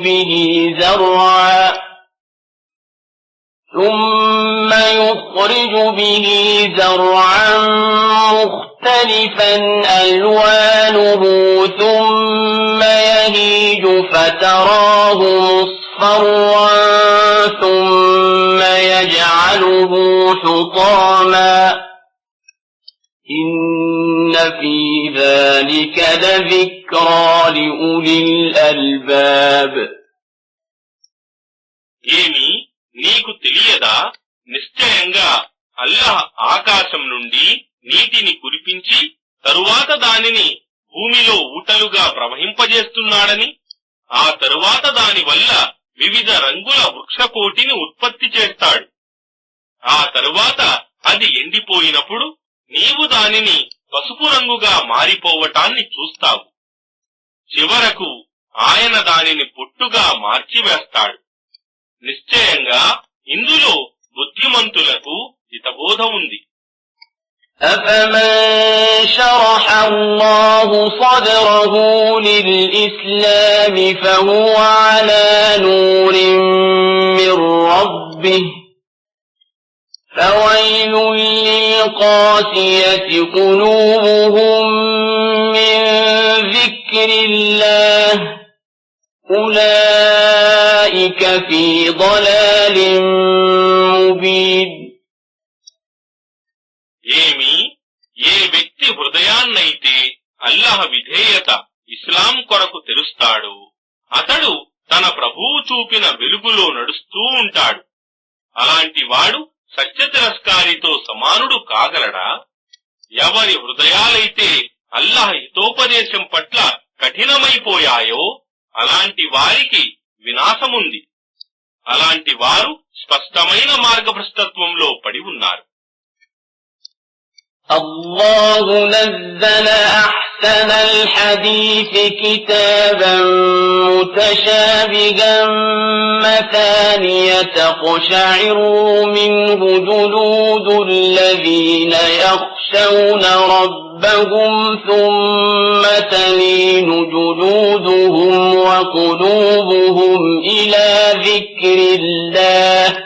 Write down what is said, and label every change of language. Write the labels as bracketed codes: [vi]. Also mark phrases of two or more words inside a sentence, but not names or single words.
[ar] به زرعا مختلفا ألوانه ثم يهيج فتراه مصفرا ثم يجعله حطاما إن في ذلك لذكرى لأولي الألباب. [te] ఏమి నీకు తెలియదా? నిశ్చయంగా అల్లాహ్ ఆకాశం నుండి నీటిని కురిపించి తరువాత దానిని భూమిలో ఊటలుగా ప్రవహింపజేస్తున్నాడని, ఆ తరువాత దాని వల్ల వివిధ రంగుల వృక్షకోటిని ఉత్పత్తి చేస్తాడు. ఆ తరువాత అది ఎండిపోయినప్పుడు నీవు దానిని పసుపు రంగుగా మారిపోవటాన్ని చూస్తావు. చివరకు ఆయన దానిని పొట్టుగా మార్చివేస్తాడు. నిశ్చయంగా ఇందులో బుద్ధిమంతులకు హితబోధ ఉంది. [ar] أفمن شرح الله صدره للإسلام فهو على نور من ربه فويل للقاسية قلوبهم من ذكر الله أولئك في ضلال مبين. [te] ఏమి ఏ వ్యక్తి హృదయాన్నైతే అల్లాహ్ విధేయత ఇస్లాం కొరకు తెరుస్తాడు అతడు తన ప్రభువు చూపిన వెలుగులో నడుస్తూ ఉంటాడు. అలాంటి వాడు సత్య తిరస్కారితో సమానుడు కాగలడా? ఎవరి హృదయాలైతే అల్లాహ్ హితోపదేశం పట్ల కఠినమైపోయాయో అలాంటి వారికి వినాశముంది. అలాంటి వారు స్పష్టమైన మార్గభ్రష్టత్వంలో పడి ఉన్నారు. [ar] الله نزل أحسن الحديث كتابا متشابها مثانية تقشعر منه جلود الذين يخشون ربهم ثم تلين جلودهم وقلوبهم إلى ذكر الله